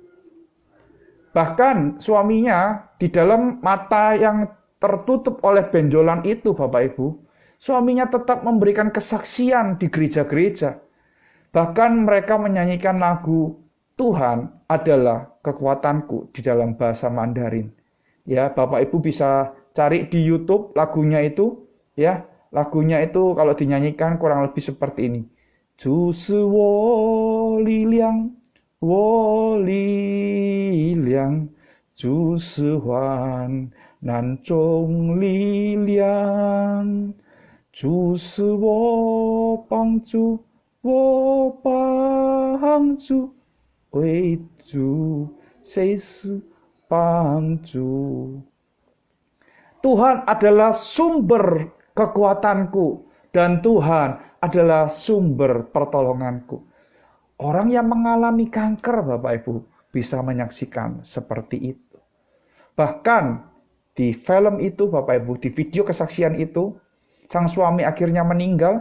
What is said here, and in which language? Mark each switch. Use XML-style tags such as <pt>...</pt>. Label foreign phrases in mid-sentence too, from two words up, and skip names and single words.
<id>Bahkan suaminya di dalam mata yang tertutup oleh benjolan itu Bapak Ibu, suaminya tetap memberikan kesaksian di gereja-gereja. Bahkan mereka menyanyikan lagu Tuhan adalah kekuatanku di dalam bahasa Mandarin. Ya, Bapak Ibu bisa cari di YouTube lagunya itu, ya. Lagunya itu kalau dinyanyikan kurang lebih seperti ini.</id> <zh>主是我力量，我力量，主是患难中力量，主是我帮助，我帮助，为主谁是帮助。</zh> <id>Tuhan adalah sumber kekuatanku dan Tuhan adalah sumber pertolonganku. Orang yang mengalami kanker, Bapak Ibu, bisa menyaksikan seperti itu. Bahkan di film itu, Bapak Ibu, di video kesaksian itu, sang suami akhirnya meninggal.</id>